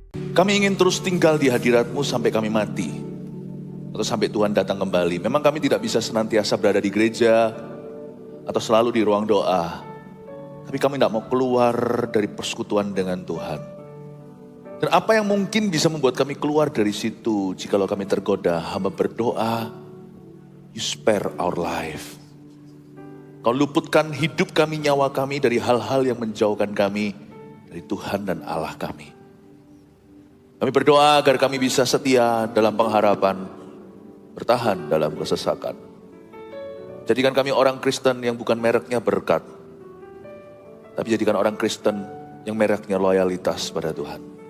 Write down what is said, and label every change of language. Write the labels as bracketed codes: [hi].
[id] Kami ingin terus tinggal di hadirat-Mu sampai kami mati. Atau sampai Tuhan datang kembali. Memang kami tidak bisa senantiasa berada di gereja atau selalu di ruang doa. Tapi kami tidak mau keluar dari persekutuan dengan Tuhan. Dan apa yang mungkin bisa membuat kami keluar dari situ jikalau kami tergoda? Hamba berdoa, [en] you spare our life. [id] Kau luputkan hidup kami, nyawa kami dari hal-hal yang menjauhkan kami dari Tuhan dan Allah kami. Kami berdoa agar kami bisa setia dalam pengharapan, bertahan dalam kesesakan. Jadikan kami orang Kristen yang bukan mereknya berkat, tapi jadikan orang Kristen yang mereknya loyalitas pada Tuhan.